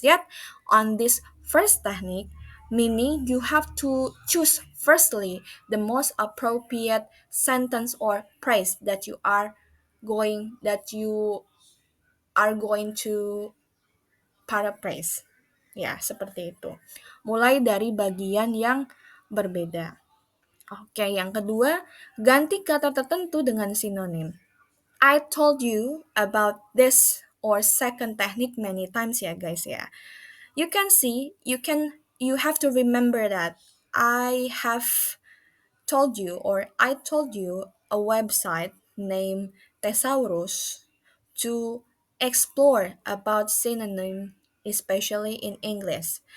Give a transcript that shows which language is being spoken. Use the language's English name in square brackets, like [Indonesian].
[English] Yet, on this first technique, meaning you have to choose firstly the most appropriate sentence or phrase that you are going to paraphrase. [Indonesian] Ya, seperti itu. Mulai dari bagian yang berbeda. Oke, yang kedua, ganti kata tertentu dengan sinonim. [English] I told you about this or second technique many times ya guys ya. You can see, you can you have to remember that I have told you, or I told you, a website named Thesaurus to explore about synonym, especially in English.